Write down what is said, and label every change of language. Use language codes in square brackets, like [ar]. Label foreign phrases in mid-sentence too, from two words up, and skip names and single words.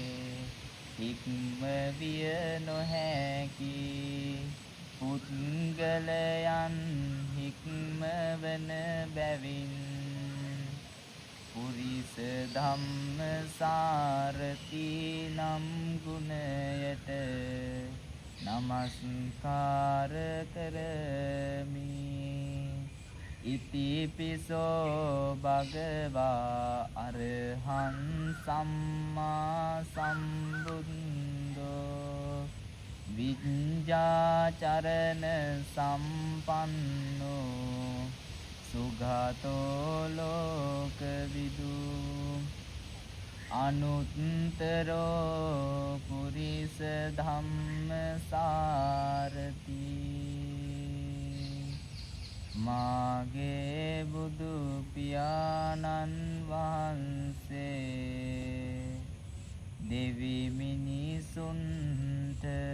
[si] ඉක්මවිය නොහැකි පුද්ගලයන් හික්මවන බැවින් [pi] පුරිස ධම්ම සාරති [si] නම් ගුණයට නමස්කාර කරමි. [pi] ඉතිපිසෝ භගවා අරහං සම්මා සම්බුද්ධෝ විඤ්ඤාචරණ සම්පන්නෝ සුගතෝ ලෝකවිදු. අනුත්තරෝ පුරිස ධම්ම සාරති. [si] මාගේ බුදු පියාණන් වහන්සේ දෙවි මිනිසුන්ට